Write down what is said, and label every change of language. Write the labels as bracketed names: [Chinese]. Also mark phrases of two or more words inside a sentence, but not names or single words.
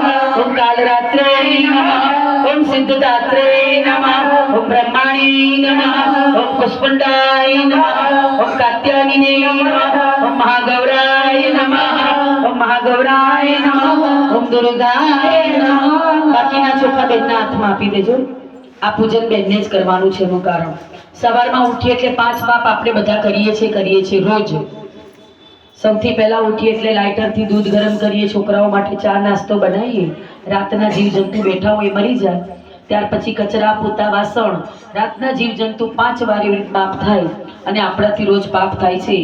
[Sanskrit] ओम कालरात्रे नमः। ओम सिद्धदात्रे नमः। ओम ब्रह्माणी नमः। ओम पुष्पंडाय नमः। ओम कात्यायनी नमः। ओम महागौराय नमः। ओम महागौराय नमः। ओम दुर्गाय नमः। [Gujarati] बाकीना ચોખા બેનના હાથમાં આપી દેજો। આ પૂજન બેનને જ કરવાનું છે। એનું કારણ સવારમાં ઉઠીએ એટલે 5 પાપ આપણે બધા કરીએ છીએ રોજ। સૌથી પહેલા ઉઠીએ એટલે લાઇટરથી દૂધ ગરમ કરીએ, છોકરાઓ માટે ચા નાસ્તો બનાવીએ, રાતના જીવજંતુ બેઠા હોય મરી જાય, ત્યાર પછી કચરા પોતા વાસણ, રાતના જીવજંતુ 5 વાર એવી પાપ થાય અને આપણાથી રોજ પાપ થાય છે।